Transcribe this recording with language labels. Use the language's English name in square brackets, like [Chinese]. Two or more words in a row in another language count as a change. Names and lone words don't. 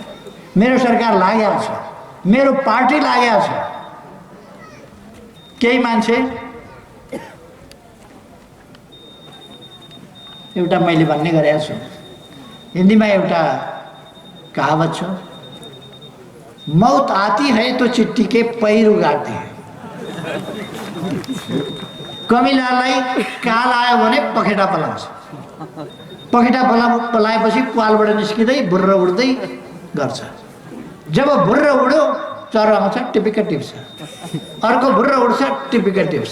[Nepali] मेरो सरकार लागेको छ, मेरो पार्टी लागेको छ। केही मान्छे एउटा मैले भन्ने गरेको छु, हिन्दीमा एउटा कहावत छ, [Hindi] मौत आती है तो चिट्ठी के पैर उगाते हैं। [Nepali] कमिलालाई काल आयो भने पखेटा पलाउँछ, पखेटा पलाएपछि पालबाट निस्किँदै भुर्र उड्दै गर्छ। जब भुर्र उड्यो चरो आउँछ टिपिक्क टिप्छ, अर्को भुर्र उड्छ टिपिक्क टिप्छ।